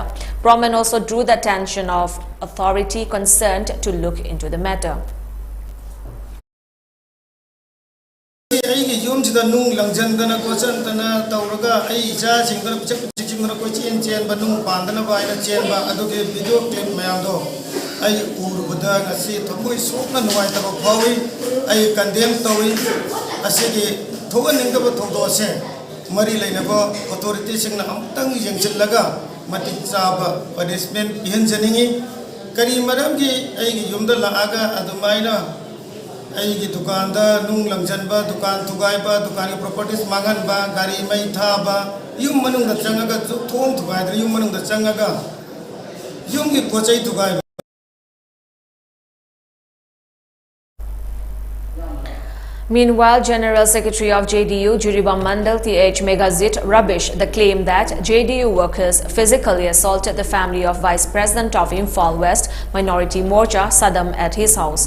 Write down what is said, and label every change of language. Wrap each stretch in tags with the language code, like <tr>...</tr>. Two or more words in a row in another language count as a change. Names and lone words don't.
<en>Proman also drew the attention of authority concerned to look into the matter.</en> <mni>I urubada ngasi thomoi sokna nuai taba phawi I condemn tawi asigi thoga ningaba thodo se mari lainaba authority singna amtang yengchillaga matik chaba punishment pihanjaningi kari maramgi ai yumda laaga adumaina ai gi dukanda nung langjanba dukan thugaiba dukan properties mangan ba gari mai thaba yum manung da changaga thong thugai yum manung da changaga yum gi pochai thugai.</mni> <en>Meanwhile, General Secretary of JDU, Juribam Mandal TH Meghazit rubbish the claim that JDU workers physically assaulted the family of Vice President of Imphal West Minority Morcha, Saddam, at his house.</en>